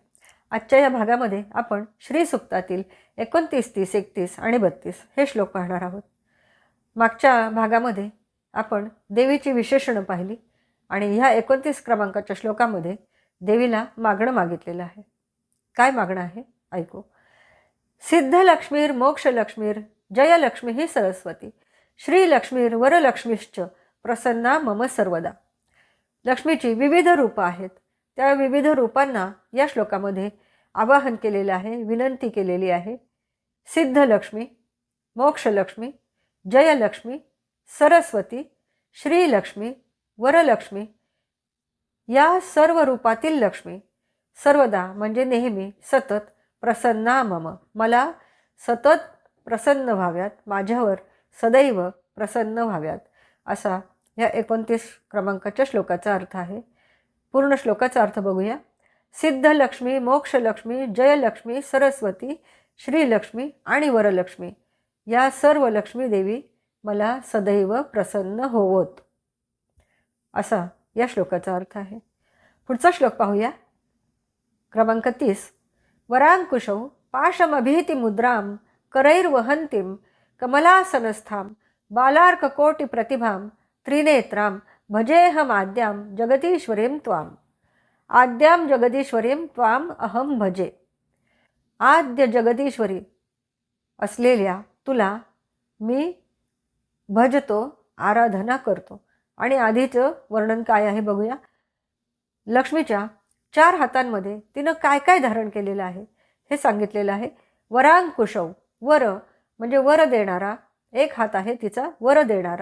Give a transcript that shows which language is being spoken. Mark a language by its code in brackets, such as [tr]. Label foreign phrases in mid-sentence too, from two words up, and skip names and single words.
[mr] आजच्या या भागामध्ये आपण श्री सुक्तातील 29, 30, 31 आणि 32 हे श्लोक पाहणार आहोत. मागच्या भागामध्ये आपण देवीची विशेषणं पाहिली आणि ह्या 29 क्रमांकाच्या श्लोकामध्ये देवीला मागणं मागितलेलं आहे. काय मागणं आहे ऐकू. [sa] सिद्धलक्ष्मीर मोक्षलक्ष्मीर जयलक्ष्मी ही सरस्वती श्रीलक्ष्मीर वरलक्ष्मीश्च प्रसन्ना मम सर्वदा. [mr] लक्ष्मीची विविध रूपं आहेत. त्या विविध रूपांना या श्लोकामध्ये आवाहन केलेलं आहे, विनंती केलेली आहे. सिद्धलक्ष्मी, मोक्षलक्ष्मी, जयलक्ष्मी, सरस्वती, श्रीलक्ष्मी, वरलक्ष्मी या सर्व रूपातील लक्ष्मी सर्वदा म्हणजे नेहमी सतत [sa] प्रसन्ना मम [mr] मला सतत प्रसन्न व्हाव्यात, माझ्यावर सदैव प्रसन्न व्हाव्यात, असा या 29 क्रमांकाच्या श्लोकाचा अर्थ आहे. पूर्ण श्लोकाचा अर्थ बघूया. सिद्धलक्ष्मी, मोक्षलक्ष्मी, जयलक्ष्मी, सरस्वती, श्रीलक्ष्मी आणि वरलक्ष्मी या सर्व लक्ष्मी देवी मला सदैव प्रसन्न होवोत, असा या श्लोकाचा अर्थ आहे. पुढचा श्लोक पाहूया. क्रमांक 30. [sa] वरांकुशौ पाशमभीतिमुद्रां करैर्वहन्तीं कमलासनस्थां बालार्ककोटिप्रतिभां त्रिनेत्रां भजेऽहमाद्यां जगदीश्वरीं त्वाम्. आद्यां जगदीश्वरीं त्वाम् अहं भजे. [mr] आद्य जगदीश्वरी असलेल्या तुला मी भजतो, आराधना करतो. आणि आधीचं वर्णन काय आहे बघूया. लक्ष्मीच्या 4 हातांमध्ये तिनं काय काय धारण केलेलं आहे हे सांगितलेलं आहे. वरांकुशौ, वर म्हणजे वर देणारा एक हात आहे तिचा, वर देणारा.